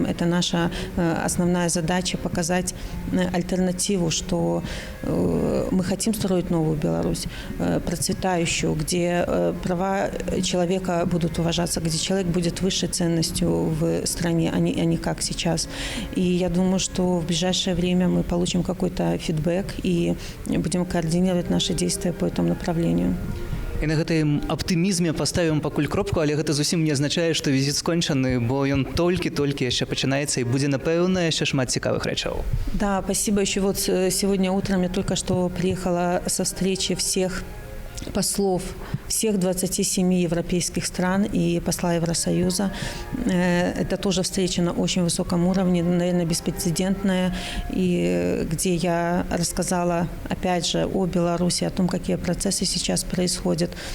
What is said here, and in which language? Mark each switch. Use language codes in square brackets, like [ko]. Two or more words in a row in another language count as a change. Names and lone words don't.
[ru] Это наша основная задача – показать альтернативу, что мы хотим строить новую Беларусь, процветающую, где права человека будут уважаться, где человек будет высшей ценностью в стране, а не как сейчас. И я думаю, что в ближайшее время мы получим какой-то фидбэк и будем координировать наши действия по этому направлению. [be] І на гэтым аптымізме паставім пакуль кропку, але гэта зусім не азначае, што візіт скончаны, бо ён толькі яшчэ пачынаецца і будзе, напэўна, яшчэ шмат цікавых рэчаў. [ru] Да, спасибо. Еще вот сегодня утром я только что приехала со встречи всех послов всех 27 европейских стран и посла Евросоюза. Это тоже встреча на очень высоком уровне, наверное, беспрецедентная, и где я рассказала, опять же, о Беларуси, о том, какие процессы сейчас происходят.